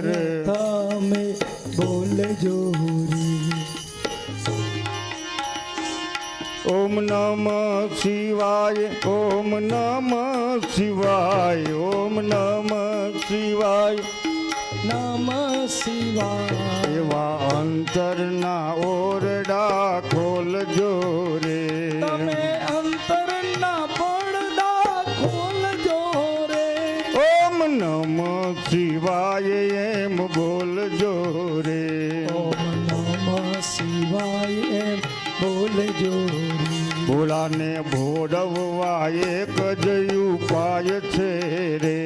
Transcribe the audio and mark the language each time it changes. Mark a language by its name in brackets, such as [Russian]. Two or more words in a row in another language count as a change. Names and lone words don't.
[Gujarati] તમે બોલજો રે। [Sanskrit] ओम नमः शिवाय, ओम नमः शिवाय, ओम नमः शिवाय, नमः शिवाय। [Gujarati] એવા અંતરના ઓરડા ખોલજો રે, તમે અંતરના પડદા ખોલજો રે, [Sanskrit] નમઃ શિવાય [Gujarati] એમ બોલજો રે. [Sanskrit] ઓમ નમઃ શિવાય [Gujarati] એમ બોલજો રે. ભોળાને ભોળવવા એક જ ઉપાય છે રે.